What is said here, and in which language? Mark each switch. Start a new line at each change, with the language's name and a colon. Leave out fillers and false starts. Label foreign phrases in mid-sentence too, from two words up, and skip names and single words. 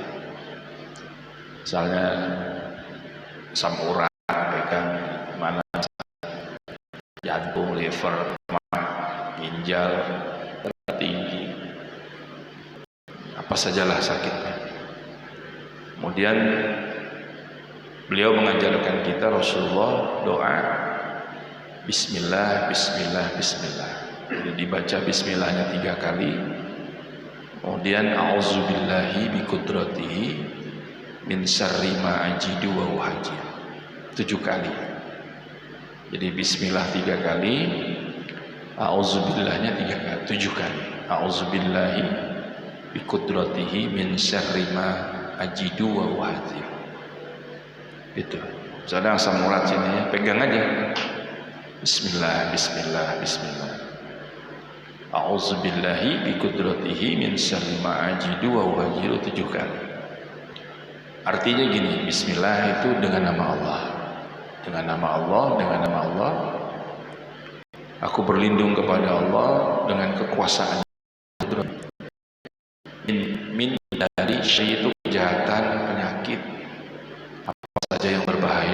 Indonesian: Misalnya asam urat, pegang mana, jantung, liver, ginjal, darah tinggi, apa sajalah sakitnya. Kemudian beliau mengajarkan kita Rasulullah doa
Arabic: بسم الله، بسم الله، بسم الله.
Indonesian: Jadi dibaca Bismillahnya 3 kali.
Arabic: Kemudian أعوذ بالله بقدرته من شر ما أجد وأحاذر 7 kali.
Indonesian: Jadi Bismillah 3 kali, A'udzubillahnya 7 kali.
Arabic: أعوذ بالله بقدرته من شر ما أجد وأحاذر.
Indonesian: Itu. Misalnya asam urat sini ya, pegang aja.
Arabic: بسم الله، بسم الله، بسم الله. أعوذ بالله بقدرته من شر ما أجد وأحاذر 7 kali.
Indonesian: Artinya gini, Bismillah itu dengan nama Allah. Dengan nama Allah, dengan nama Allah. Aku berlindung kepada Allah dengan kekuasaan min dari syaitu kejahatan, penyakit, apa saja yang berbahaya.